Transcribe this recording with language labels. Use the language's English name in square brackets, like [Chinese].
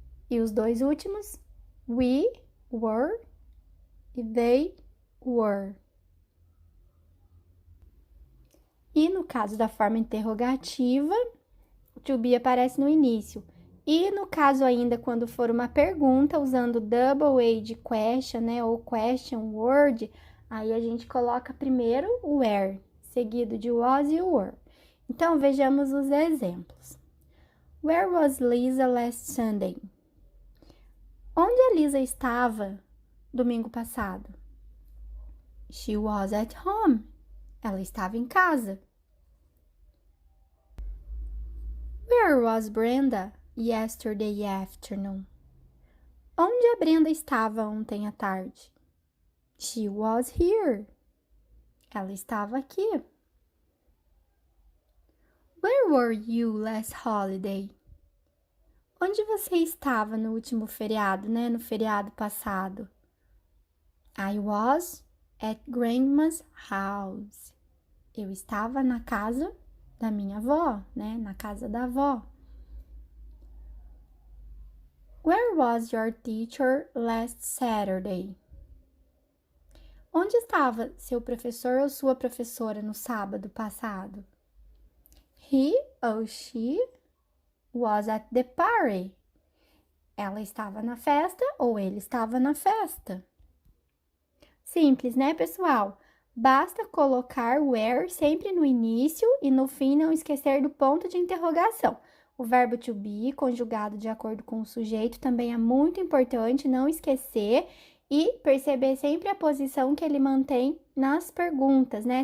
[Portuguese] E os dois últimos, [English] we were [Portuguese] e [English] they were. [Portuguese] E no caso da forma interrogativa, to be aparece no início. E no caso ainda, quando for uma pergunta, usando double A de question, né, ou question word, aí a gente coloca primeiro o where, seguido de was e were. Então, vejamos os exemplos. [English] Where was Lisa last Sunday? [Portuguese] Onde a Lisa estava domingo passado? [English] She was at home. [Portuguese] Ela estava em casa. [English] Where was Brenda yesterday afternoon? [Portuguese] Onde a Brenda estava ontem à tarde? [English] She was here. [Portuguese] Ela estava aqui. [English] Where were you last holiday? [Portuguese] Onde você estava no último feriado, né? No feriado passado? [English] I was at grandma's house. [Portuguese] Eu estava na casa da minha avó, né? Na casa da avó. [English] Where was your teacher last Saturday? [Portuguese] Onde estava seu professor ou sua professora no sábado passado? [English] He or she was at the party. [Portuguese] Ela estava na festa ou ele estava na festa. Simples, né, pessoal? Basta colocar where sempre no início e no fim não esquecer do ponto de interrogação. O verbo to be, conjugado de acordo com o sujeito, também é muito importante não esquecer e perceber sempre a posição que ele mantém nas perguntas, né?